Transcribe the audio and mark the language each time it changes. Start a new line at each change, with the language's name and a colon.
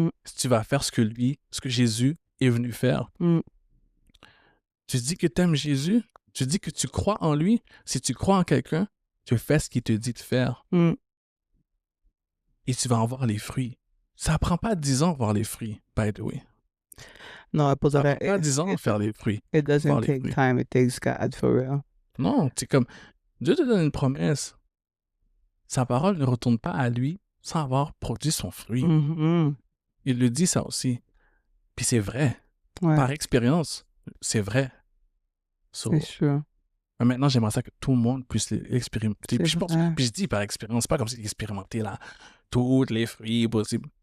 French: Si tu vas faire ce que Jésus est venu faire. Tu dis que tu aimes Jésus? Tu dis que tu crois en lui? Si tu crois en quelqu'un, tu fais ce qu'il te dit de faire. Et tu vas en voir les fruits. Ça prend pas 10 ans de voir les fruits,
English: by the way.
French: Non, pour ça prend pas 10 ans de faire les fruits.
English: It doesn't take time, it takes God, for real.
French: Non, c'est comme, Dieu te donne une promesse. Sa parole ne retourne pas à lui sans avoir produit son fruit. Il le dit ça aussi. Puis c'est vrai. Ouais. Par expérience, c'est vrai. C'est sûr. Mais maintenant, j'aimerais ça que tout le monde puisse l'expérimenter. Puis je dis par expérience, pas comme si expérimenter là, tous les fruits possibles.